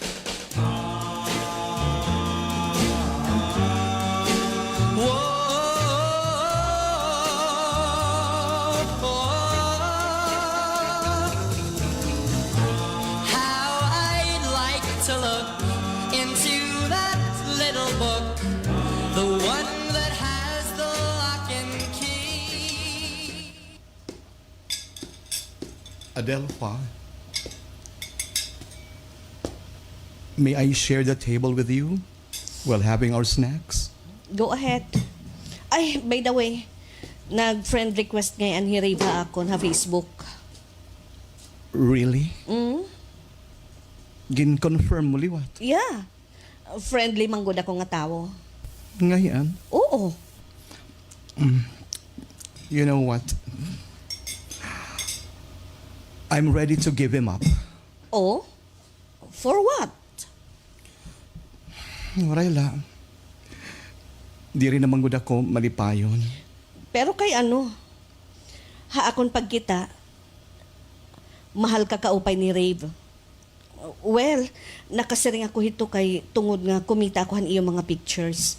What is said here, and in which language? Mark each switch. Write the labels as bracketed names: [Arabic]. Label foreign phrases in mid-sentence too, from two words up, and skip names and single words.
[English] How I'd like to look into that little book, the one that has the lock and key. Adelpha, may I share the table with you while having our snacks? Go ahead. Ay, by the way, [Waray] nag-friend request ngayon ni Reva ako na Facebook. [English] Really? [Waray] Gin-confirm mo liwat? [English] Yeah. [Waray] Friendly man gud ako nga tawo. Ngayon, Oo. [English] you know what? I'm ready to give him up. Oh? For what? [Waray] Warayla. Di rin naman gud ako malipayon. Pero kay ano? Haakon pagkita, mahal ka kaupay ni Rave. Well, nakasiring ako hito kay tungod nga kumita ako han iyo mga pictures.